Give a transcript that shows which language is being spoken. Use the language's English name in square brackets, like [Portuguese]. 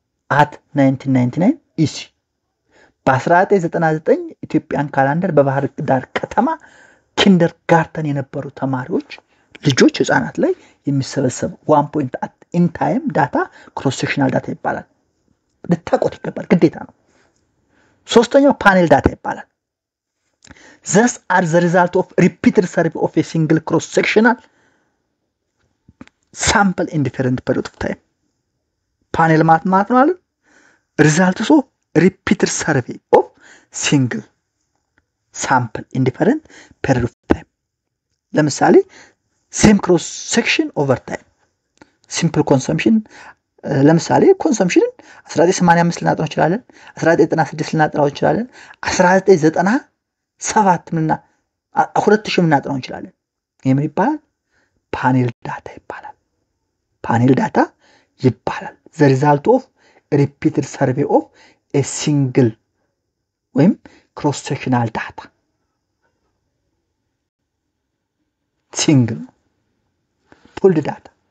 [English] at 1999 EC [Amharic] በ1999 ኢትዮጵያን ካላንደር በባህር ዳር ከተማ ኪንደርጋርተን የነበሩ ተማሪዎች ልጆች ህፃናት ላይ የሚሰበሰብ [English] 1 point in time data cross sectional data [Amharic] ይባላል። ልታቆት ይገባል፣ ግዴታ ነው። ሶስተኛው ፓኔል ዳታ ይባላል። [English] thus are the result of repeated survey of a single cross sectional sample in different period of time. [Amharic] ፓኔል ማለት ነው አለ [English] results of repeated survey of single sample in different period of time. ለምሳሌ same cross section over time. simple consumption [Amharic] ለምሳሌ consumption 1985 ልናጠናው እንችላለን፣ 1996 ልናጠናው እንችላለን፣ 1997 እና 2000 ልናጠናው እንችላለን። ይሄ ምን ይባላል? ፓኔል ዳታ ይባላል። ፓኔል ዳታ ይባላል። [English] the result of repeated survey of a single ወይም cross sectional data single pooled data.